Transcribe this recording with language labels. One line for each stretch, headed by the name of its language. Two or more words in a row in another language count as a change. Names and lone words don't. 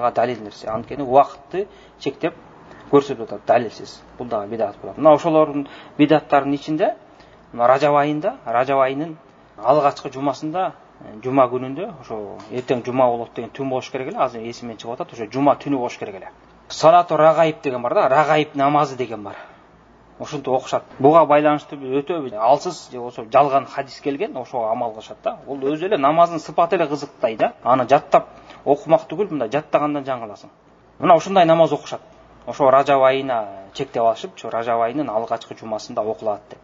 Kyrgyz: Анткени ага далил нерсе. Анткени убакытты чектеп көрсөтүп атат далилсиз. Бул дагы бидат болот. Мына ошолордун бидаттарынын ичинде мына Ражаб айынын алгачкы жумасында, жума күнүндө, ошо эртең жума болот деген түн болуш керек эле, азыр эсимден чыгып атат, ошо жума түнү болуш керек эле.
Arabic: صلاة الرغائب
Kyrgyz: деген бар да, рагаиб намазы деген бар. Ошонтип окушат. Буга байланыштуу өтө алсыз же болсо жалган хадис келген, ошого амал кылышат да. Бул өзү эле намаздын сыпаты эле кызыктай да. Аны жаттап окумак түгүл, мындай жаттагандан жаңыласың. Мына ушундай намаз окушат. Ошо Ражаб айына чектеп алышып, ошо Ражаб айынын алгачкы жумасында окулат деп.